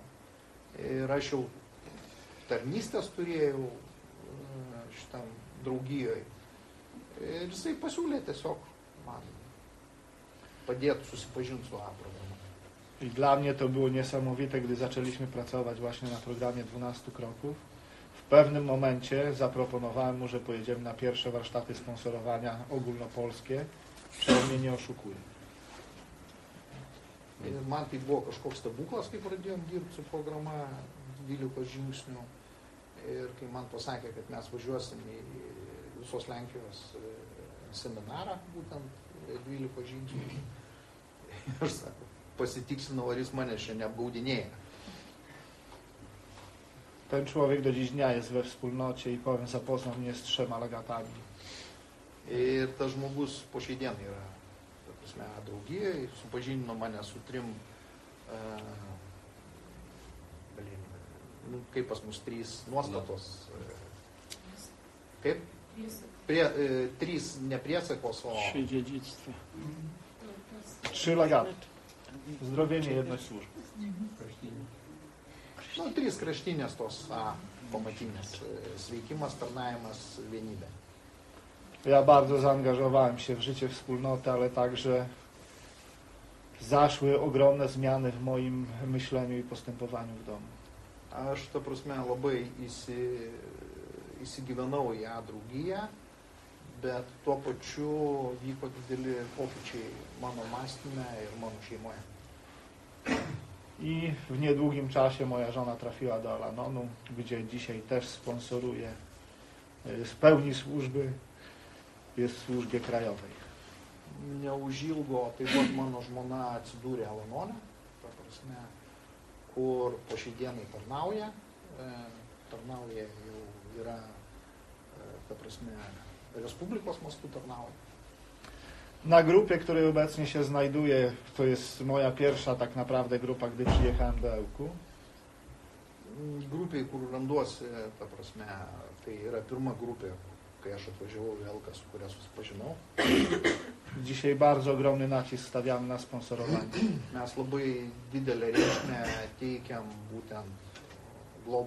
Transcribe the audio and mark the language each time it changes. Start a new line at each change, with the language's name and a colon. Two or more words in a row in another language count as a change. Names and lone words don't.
Lithuanian: Ir aš jau tarnystės turėjau šitam draugijoje. Ir jisai pasiūlė tiesiog man padėti susipažinti su A programą.
Polish: I dla mnie to było niesamowite, gdy zaczęliśmy pracować właśnie na programie 12 kroków. W pewnym momencie zaproponowałem mu, że pojedziemy na pierwsze warsztaty sponsorowania ogólnopolskie, że on mnie nie oszukuje.
Lithuanian: Ir man tai buvo kažkoks stebuklas, kai pradėjom dirbti su programa 12 žingsnių. Ir kai man pasakė, kad mes važiuosim į visos Lenkijos seminarą, būtent 12 žingsnių. Aš sakau, pasitiksinau, ar jis mane čia neapgaudinėja.
Polish: Ten człowiek do dziś dnia jest we wspólnocie i powiem, zapoznał mnie z 3 legatami.
Lithuanian: Ir tas žmogus po šiai dienai yra, ta prasme, draugijoje, supažindino mane su 3, kaip pas mus 3 nuostatos, kaip? 3 nepriesakos, o
Polish: 3 dziedzictwa. 3 legaty. Zdrowienie jednej służby.
Lithuanian: Nu, 3 kraštinės tos pamatinės sveikimas, tarnavimas, vienybė.
Polish: Ja bardzo zaangażowałem się w życie wspólnoty, ale także zaszły ogromne zmiany w moim myśleniu i postępowaniu w domu.
Lithuanian: Aš, ta prasme, labai įsigyvenau į ją draugiją, bet tuo pačiu vyko dideli pokyčiai mano mąstyme ir mano šeimoje.
Polish: I w niedługim czasie moja żona trafiła do Al-Anonu, gdzie dzisiaj też sponsoruje, z pełni służby, jest w służbie krajowej.
Lithuanian: Neužilgo taip pat mano žmona atsidūrė Al-Anone, ta prasme, kur po šiai dienai tarnauja jau yra, ta prasme, Respublikos mastu tarnauja.
Polish: Na grupie, której obecnie się znajduję, to jest moja pierwsza tak naprawdę grupa, gdy przyjechałem do Ełku.
Lithuanian: Grupiai, kur randuosi, ta prasme, tai yra pirma grupė, kai aš atvažiavau į Elką, su kuria susipažinau.
Polish: Dzisiaj bardzo ogromny nacisk stawiamy na sponsorowanie.
Lithuanian: Mes labai didelę reikšmę teikiam būtent globai.